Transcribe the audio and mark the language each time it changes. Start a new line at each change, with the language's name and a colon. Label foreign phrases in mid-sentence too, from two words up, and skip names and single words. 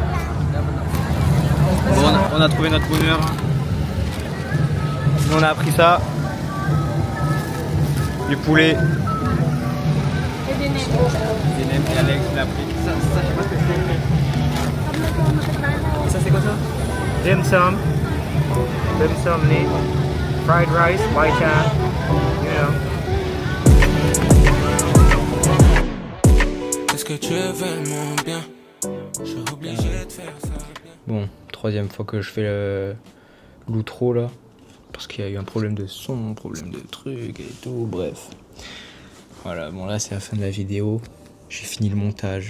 French: Bon, on a trouvé notre bonheur. Nous, on a appris ça. Du poulet. Et des nems. Des nems, et Alex l'a pris. Ça, je sais pas ce que c'est. Ça, c'est quoi ça?
English: Dim sum. Dim sum meat. Fried rice, white chan. You know.
French: Est-ce que tu es vraiment bien? Je suis obligé de faire ça. Bon, troisième fois que je fais l'outro là. Parce qu'il y a eu un problème de son, problème de trucs et tout, bref. Voilà, bon là c'est la fin de la vidéo. J'ai fini le montage.